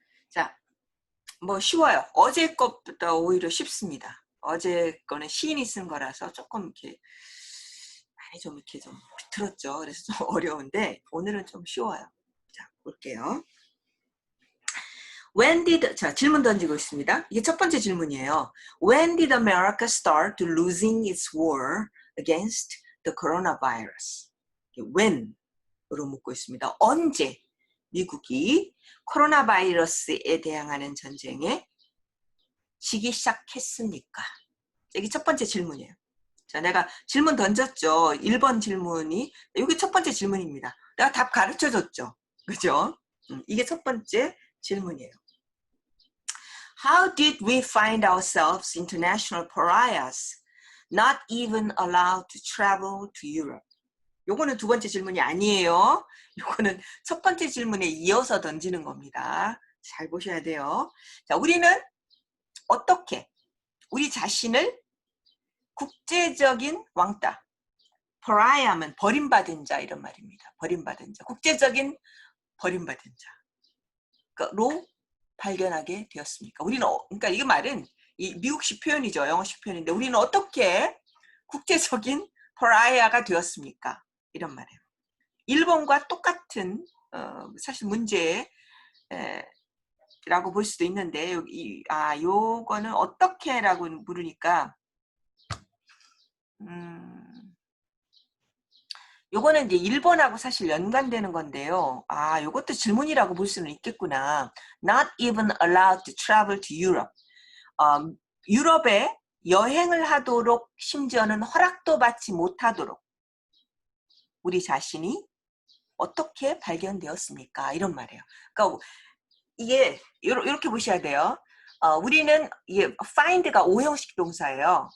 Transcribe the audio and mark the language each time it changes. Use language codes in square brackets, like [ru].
[ko] 자, 뭐 쉬워요. 어제 것보다 오히려 쉽습니다. 어제 거는 시인이 쓴 거라서 조금 이렇게 많이 좀 이렇게 좀 비틀었죠. 그래서 좀 어려운데 오늘은 좀 쉬워요. 자, 볼게요. 자, 질문 던지고 있습니다. 이게 첫 번째 질문이에요. [en] When did America start losing its war against the coronavirus? [ko] When으로 묻고 있습니다. 언제 미국이 코로나 바이러스에 대항하는 전쟁에 지기 시작했습니까? 이게 첫 번째 질문이에요. 자, 내가 질문 던졌죠. 1번 질문이 이게 첫 번째 질문입니다. 내가 답 가르쳐줬죠. 그죠? 이게 첫 번째 질문이에요. [en] How did we find ourselves international pariahs, not even allowed to travel to Europe? [ko] 요거는 두 번째 질문이 아니에요. 요거는 첫 번째 질문에 이어서 던지는 겁니다. 잘 보셔야 돼요. 자, 우리는 어떻게 우리 자신을 국제적인 왕따, pariah면 버림받은 자 이런 말입니다. 버림받은 자, 국제적인 버림받은 자로 발견하게 되었습니까? 우리는 그러니까 이 말은 이 미국식 표현이죠. 영어식 표현인데 우리는 어떻게 국제적인 pariah가 되었습니까? 이런 말이에요. 일본과 똑같은 사실 문제라고 볼 수도 있는데 요거는 어떻게라고 물으니까 요거는 이제 일본하고 사실 연관되는 건데요. 요것도 질문이라고 볼 수는 있겠구나. [en] Not even allowed to travel to Europe. [ko] 유럽에 여행을 하도록 심지어는 허락도 받지 못하도록 우리 자신이 어떻게 발견되었습니까? 이런 말이에요. 그러니까 이게 이렇게 보셔야 돼요. 우리는 이게 find가 5형식 동사예요.